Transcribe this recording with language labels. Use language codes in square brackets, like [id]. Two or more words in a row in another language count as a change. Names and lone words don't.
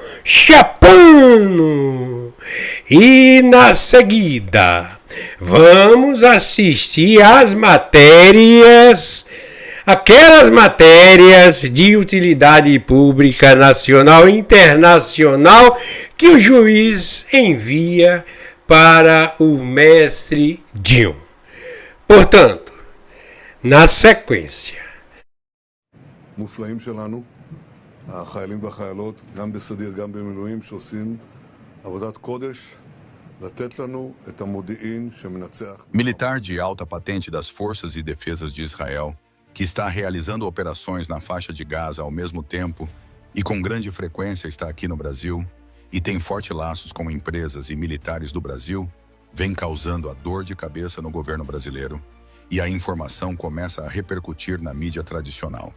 [pt] Chapano e na seguida vamos assistir às matérias, aquelas matérias de utilidade pública nacional e internacional que o juiz envia para o mestre Dinho. Portanto, na sequência, [he] מופלאים שלנו, החיילים והחיילות, גם בסדיר, גם במילואים, שעושים עבודת קודש, לתת לנו את המודיעין שמנצח. [pt] Militar de alta patente das Forças e Defesas de Israel, que está realizando operações na faixa de Gaza ao mesmo tempo e com grande frequência está aqui no Brasil e tem fortes laços com empresas e militares do Brasil, vem causando a dor de cabeça no governo brasileiro e a informação começa a repercutir na mídia tradicional.